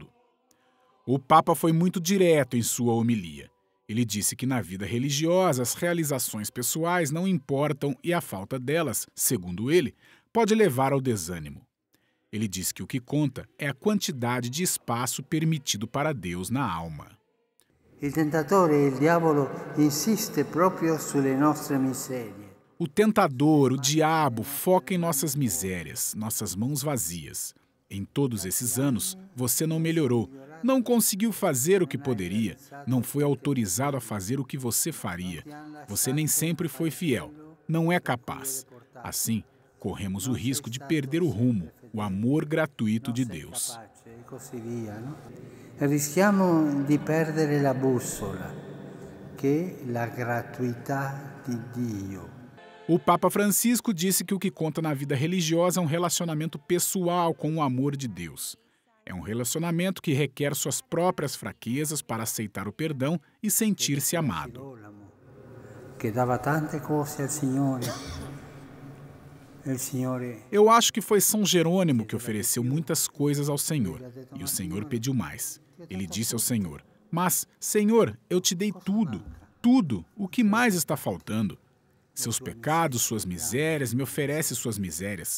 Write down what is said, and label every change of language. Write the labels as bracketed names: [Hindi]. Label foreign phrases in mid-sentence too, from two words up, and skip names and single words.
[Portuguese] O Papa foi muito direto em sua homilia. Ele disse que na vida religiosa as realizações pessoais não importam e a falta delas, segundo ele, pode levar ao desânimo. Ele disse que o que conta é a quantidade de espaço permitido para Deus na alma. [Italian] Il tentatore, il diavolo, insiste proprio sulle nostre miserie. [Portuguese] O tentador, o diabo, foca em nossas misérias, nossas mãos vazias. Em todos esses anos, você não melhorou, não conseguiu fazer o que poderia, não foi autorizado a fazer o que você faria. Você nem sempre foi fiel, não é capaz. Assim, corremos o risco de perder o rumo, o amor gratuito de Deus. [Italian] Rischiamo di perdere la bussola, che è la gratuità di Dio. [Portuguese] O Papa Francisco disse que o que conta na vida religiosa é um relacionamento pessoal com o amor de Deus. É um relacionamento que requer suas próprias fraquezas para aceitar o perdão e sentir-se amado. [Italian] Que dava tante cose al Signore. [Portuguese] Eu acho que foi São Jerônimo que ofereceu muitas coisas ao Senhor, e o Senhor pediu mais. Ele disse ao Senhor: "Mas, Senhor, eu te dei tudo, tudo, o que mais está faltando? Seus pecados, suas misérias, me oferece suas misérias."